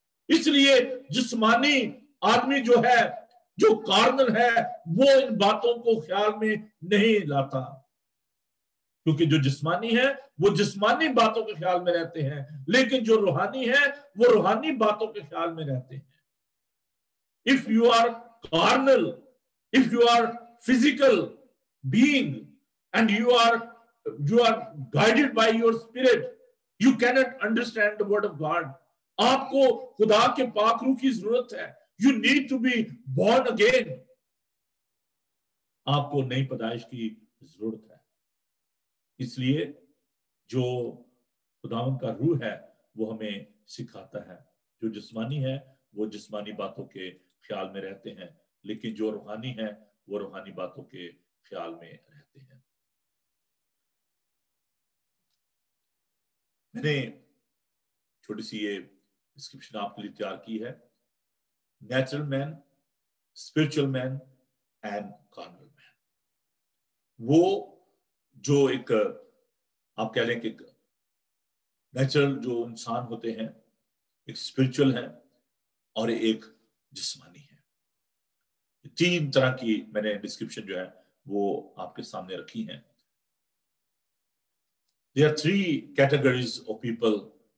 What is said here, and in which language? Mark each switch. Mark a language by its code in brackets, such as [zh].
[hi] इसलिए जिस्मानी आदमी जो है, जो कार्नल है, वो इन बातों को ख्याल में नहीं लाता, क्योंकि जो जिस्मानी है वो जिस्मानी बातों के ख्याल में रहते हैं, लेकिन जो रूहानी है वो रूहानी बातों के ख्याल में रहते हैं। [en] If you are carnal, if you are physical being and you are guided by your spirit, you cannot understand the word of God. [hi] आपको खुदा के पाक रूह की जरूरत है। [en] You need to be born again. [hi] आपको नई पैदाइश की जरूरत है। इसलिए जो खुदावन का रूह है वो हमें सिखाता है। जो जिस्मानी है वो जिस्मानी बातों के ख्याल में रहते हैं, लेकिन जो रूहानी है वो रूहानी बातों के ख्याल में रहते हैं। मैंने छोटी सी ये डिस्क्रिप्शन आपके लिए तैयार की है, [en] Natural man, spiritual man and carnal man. [hi] वो जो एक आप कह लें कि नेचुरल जो इंसान होते हैं, एक स्पिरिचुअल है और एक जिस्मानी है। 3 तरह की मैंने डिस्क्रिप्शन जो है वो आपके सामने रखी हैं। [en] There are 3 categories of people.